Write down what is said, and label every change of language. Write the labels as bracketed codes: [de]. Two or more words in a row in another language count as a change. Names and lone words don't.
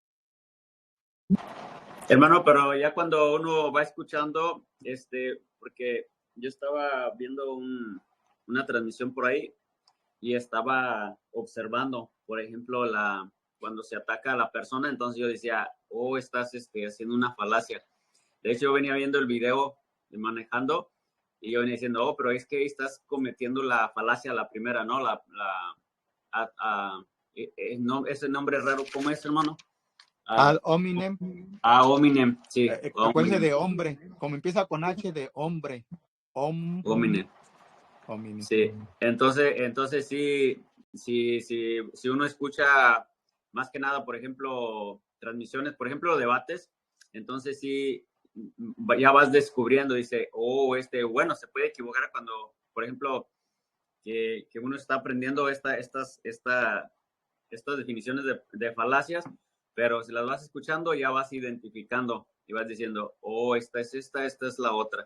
[es] Hermano, pero ya cuando uno va escuchando, porque yo estaba viendo una transmisión por ahí y estaba observando, por ejemplo, cuando se ataca a la persona, entonces yo decía, estás haciendo una falacia. De hecho, yo venía viendo el video manejando y yo venía diciendo, pero es que estás cometiendo la falacia la primera, ¿no? No, ese nombre raro, ¿cómo es, hermano? [la] Ad hominem. Ad hominem, [es] sí. Acuérdense de hombre, como empieza con H de hombre. Hominem. Sí, entonces sí, si uno escucha más que nada, por ejemplo, transmisiones, por ejemplo, debates, entonces sí, ya vas descubriendo, dice, bueno, se puede equivocar cuando, por ejemplo, que uno está aprendiendo estas definiciones de falacias, pero si las vas escuchando, ya vas identificando y vas diciendo, esta es la otra.